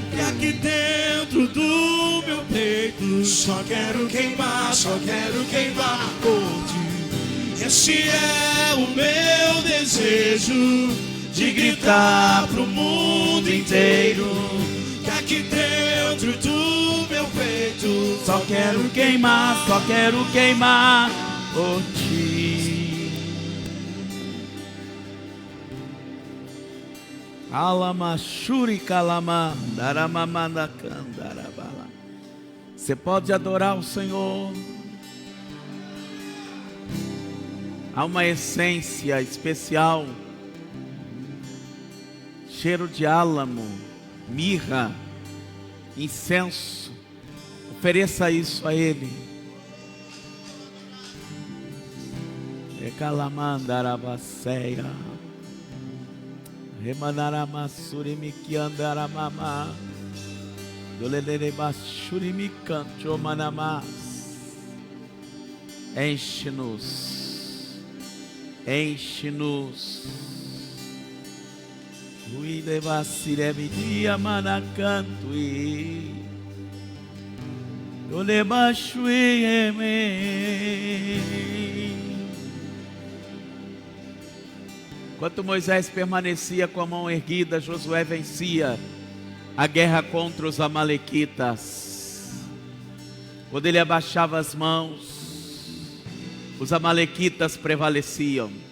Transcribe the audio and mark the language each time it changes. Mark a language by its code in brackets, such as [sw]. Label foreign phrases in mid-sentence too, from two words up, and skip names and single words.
[pt] que aqui dentro do meu peito só quero queimar por ti. Esse é o meu desejo, de gritar pro mundo inteiro que aqui dentro do meu peito só quero queimar por ti. Alamashuri kalama, daramamanda kandarabala. Você pode adorar o Senhor. Há uma essência especial, cheiro de álamo, mirra, incenso. Ofereça isso a Ele. Ekalamandarabasseia, remanaramasurimikiandaramama, dolerebasurimikanchomanamas. Enche-nos, enche-nos. Uidevasirebidia manacantui, dolebachuieme. Enquanto Moisés permanecia com a mão erguida, Josué vencia a guerra contra os amalequitas. Quando ele abaixava as mãos, os amalequitas prevaleciam.